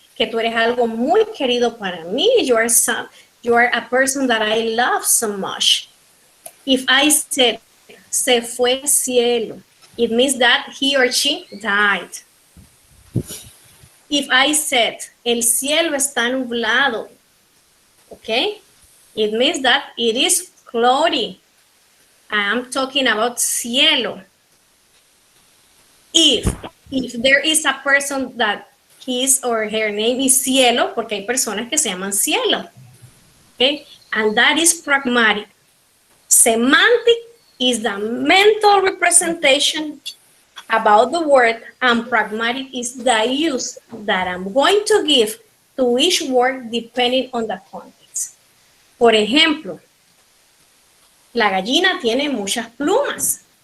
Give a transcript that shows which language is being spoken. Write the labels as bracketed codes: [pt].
[es] Que tú eres algo muy querido para mí. [en] You are a person that I love so much. If I said, [es] se fue al cielo, [en] it means that he or she died. If I said, [es] el cielo está nublado, [en] okay, it means that it is cloudy. I am talking about cielo. If there is a person that his or her name is cielo, [es] porque hay personas que se llaman cielo, [en] okay, and that is pragmatic. Semantic is the mental representation about the word, and pragmatic is the use that I'm going to give to each word depending on the context. [es] Por ejemplo, la gallina tiene muchas plumas.